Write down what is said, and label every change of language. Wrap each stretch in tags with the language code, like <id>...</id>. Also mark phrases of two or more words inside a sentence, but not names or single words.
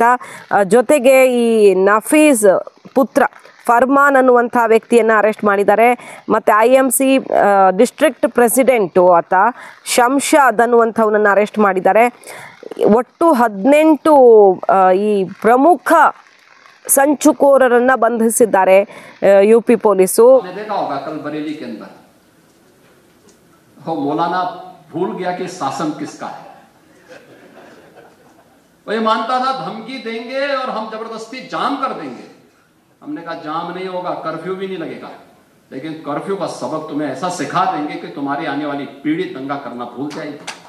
<kn>ಜೊತೆಗೆ ಈ ನಫೀಸ್ ಪುತ್ರ ಫರ್ಮಾನ್ ಅನ್ನುವಂಥ ವ್ಯಕ್ತಿಯನ್ನು ಅರೆಸ್ಟ್ ಮಾಡಿದ್ದಾರೆ. ಮತ್ತು</kn> <en>IMC district president</en> <kn>ಆತ ಶಂಶಾದ್ ಅನ್ನುವಂಥವನನ್ನು ಅರೆಸ್ಟ್ ಮಾಡಿದ್ದಾರೆ. ಒಟ್ಟು 18 ಈ ಪ್ರಮುಖ ಸಂಚುಕೋರರನ್ನು ಬಂಧಿಸಿದ್ದಾರೆ</kn> <en>UP police.</en> <hi>मौलाना भूल गया कि शासन किसका है। वो ये मानता था धमकी देंगे और हम जबरदस्ती जाम कर देंगे। हमने कहा जाम नहीं होगा, कर्फ्यू भी नहीं लगेगा, लेकिन कर्फ्यू का सबक तुम्हें ऐसा सिखा देंगे कि तुम्हारी आने वाली पीढ़ी दंगा करना भूल जाएगी।</hi>